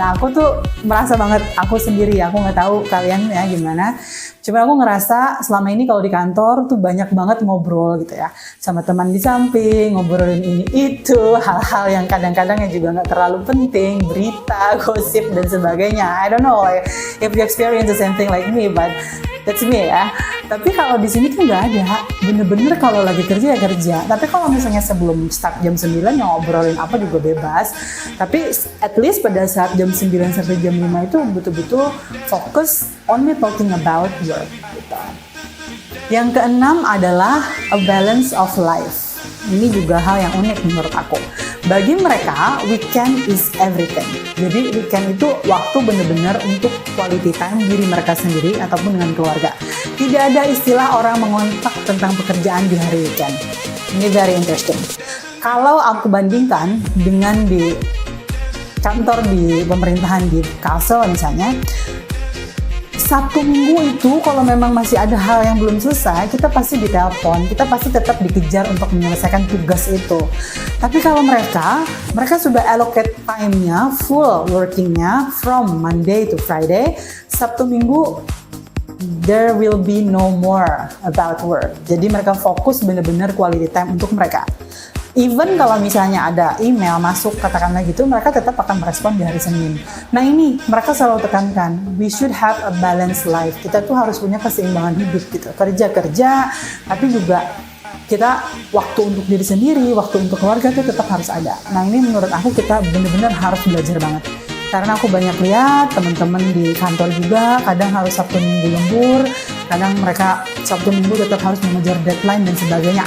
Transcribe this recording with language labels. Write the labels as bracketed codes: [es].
[id] Nah aku tuh merasa banget, aku sendiri, aku nggak tahu kalian ya gimana. Cuma aku ngerasa selama ini kalau di kantor tuh banyak banget ngobrol gitu ya, sama teman di samping, ngobrolin ini itu, hal-hal yang kadang-kadang juga nggak terlalu penting, berita, gosip dan sebagainya. [en] I don't know if you experience the same thing like me, but that's me ya. [id] Tapi kalau di sini kan nggak ada, bener-bener kalau lagi kerja ya kerja. Tapi kalau misalnya sebelum start jam 9 yang ngobrolin apa juga bebas. Tapi at least pada saat jam 9 sampai jam 5 itu betul-betul fokus [en] only talking about work. [id] Gitu. Yang keenam adalah [en] a balance of life. [id] Ini juga hal yang unik menurut aku. Bagi mereka, [en] weekend is everything. [id] Jadi weekend itu waktu benar-benar untuk quality time diri mereka sendiri ataupun dengan keluarga. Tidak ada istilah orang mengontak tentang pekerjaan di hari weekend. Ini [en] very interesting. [id] Kalau aku bandingkan dengan di kantor di pemerintahan di Kalsel misalnya, Sabtu Minggu itu kalau memang masih ada hal yang belum selesai, kita pasti ditelepon, kita pasti tetap dikejar untuk menyelesaikan tugas itu. Tapi kalau mereka sudah [en] allocate time-nya, full working-nya from Monday to Friday, [id] Sabtu Minggu [en] there will be no more about work. [id] Jadi mereka fokus benar-benar quality time untuk mereka. Even kalau misalnya ada email masuk, katakanlah gitu, mereka tetap akan merespon di hari Senin. Nah ini, mereka selalu tekankan, [en] we should have a balanced life. [id] Kita tuh harus punya keseimbangan hidup gitu. Kerja-kerja, tapi juga kita waktu untuk diri sendiri, waktu untuk keluarga itu tetap harus ada. Nah ini menurut aku kita benar-benar harus belajar banget. Karena aku banyak lihat teman-teman di kantor juga kadang harus Sabtu Minggu lembur, kadang mereka Sabtu Minggu tetap harus mengejar deadline dan sebagainya.